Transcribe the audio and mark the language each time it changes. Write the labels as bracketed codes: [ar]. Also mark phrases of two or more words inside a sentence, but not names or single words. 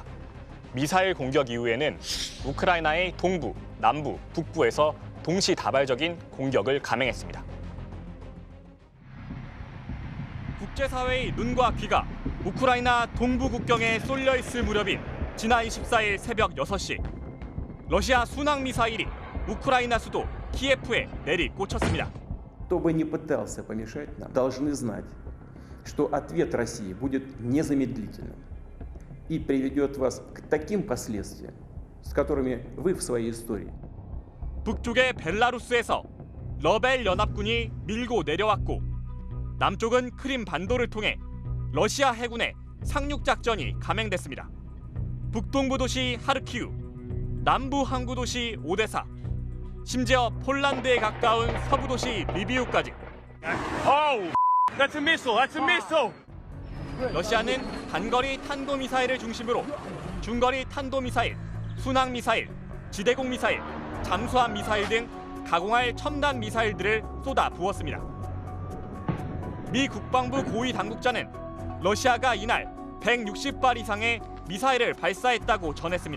[ko] 미사일 공격 이후에는 우크라이나의 동부, 남부, 북부에서 동시다발적인 공격을 감행했습니다. 국제사회의 눈과 귀가 우크라이나 동부 국경에 쏠려 있을 무렵인 지난 24일 새벽 6시, 러시아 순항 미사일이 우크라이나 수도 키예프에 내리꽂혔습니다. [ru] Кто бы ни пытался помешать нам, должны знать, что ответ России будет незамедлительным и приведет вас к таким последствиям, с которыми вы в своей истории. [ko] 북쪽의 벨라루스에서 러벨 연합군이 밀고 내려왔고, 남쪽은 크림 반도를 통해 러시아 해군의 상륙 작전이 감행됐습니다. 북동부 도시 하르키우, 남부 항구 도시 오데사, 심지어 폴란드에 가까운 서부 도시 리비우까지. [en] That's a missile. That's a missile. [ko] 러시아는 단거리 탄도미사일을 중심으로 중거리 탄도미사일, 순항미사일, 지대공 미사일, 잠수함 미사일 등 가공할 첨단 미사일들을 쏟아 부었습니다. 미 국방부 고위 당국자는 러시아가 이날 160발 이상의 미사일을 발사했다고 전했습니다.